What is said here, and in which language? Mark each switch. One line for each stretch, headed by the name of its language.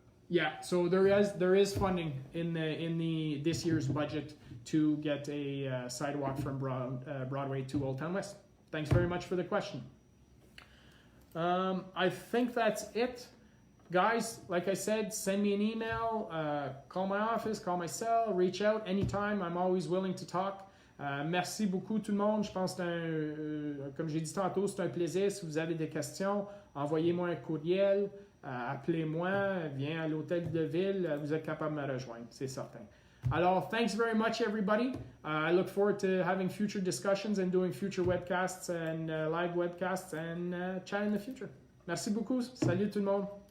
English: Yeah, so there is funding in this year's budget to get a sidewalk from Broadway to Old Town West. Thanks very much for the question. I think that's it. Guys, like I said, send me an email, call my office, call my cell, reach out anytime. I'm always willing to talk.
French: Merci beaucoup tout le monde. Je pense que comme j'ai dit tantôt, c'est un plaisir. Si vous avez des questions, envoyez-moi un courriel. Appelez-moi, viens à l'hôtel de ville, vous êtes capable de me rejoindre, c'est certain. Alors,
English: thanks very much, everybody. I look forward to having future discussions and doing future webcasts and live webcasts and chat in the future.
French: Merci beaucoup. Salut tout le monde.